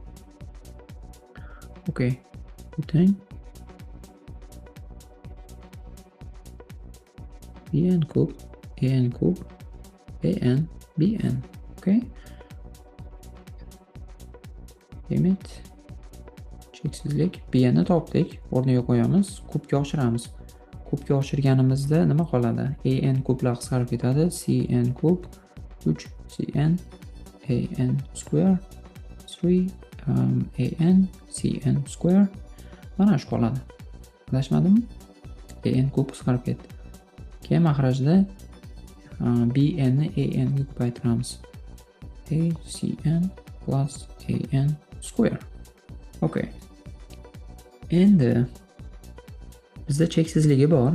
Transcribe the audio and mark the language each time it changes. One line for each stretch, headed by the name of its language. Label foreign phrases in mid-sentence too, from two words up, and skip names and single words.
Uzbek: Okay. O'tang. bn kub, an kub, an, bn. Okay? Limit cheksizlik bn ni topdik, o'rniga qo'yamiz, kubga oshiramiz. Kubga oshirganimizda nima qoladi? An kublar qisqarib ketadi. Cn kub 3 cn an square 3 an cn square. Mana shu qoladi. Adashmadimmi? An kub qisqarib ketdi. Keyin mahrajda bn ni an ga ko'paytiramiz.
English: Cn plus an square.
Uzbek: Okay. Endi bizda cheksizligi bor.